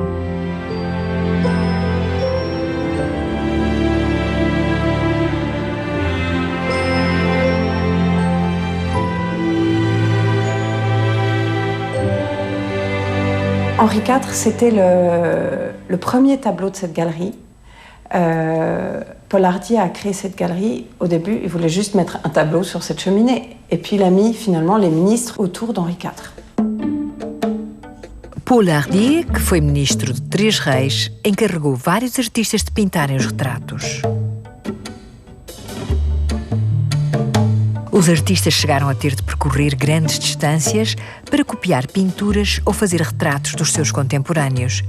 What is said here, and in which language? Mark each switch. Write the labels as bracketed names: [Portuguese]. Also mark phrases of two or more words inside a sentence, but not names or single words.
[French] Henri IV, c'était le premier tableau de cette galerie. Paul Hardy a créé cette galerie. Au début, il voulait juste mettre un tableau sur cette cheminée. Et puis il a mis finalement les ministres autour d'Henri IV. [Portuguese] Paul Hardy, que foi ministro de 3 reis, encarregou vários artistas de pintarem os retratos. Os artistas chegaram a ter de percorrer grandes distâncias para copiar pinturas ou fazer retratos dos seus contemporâneos.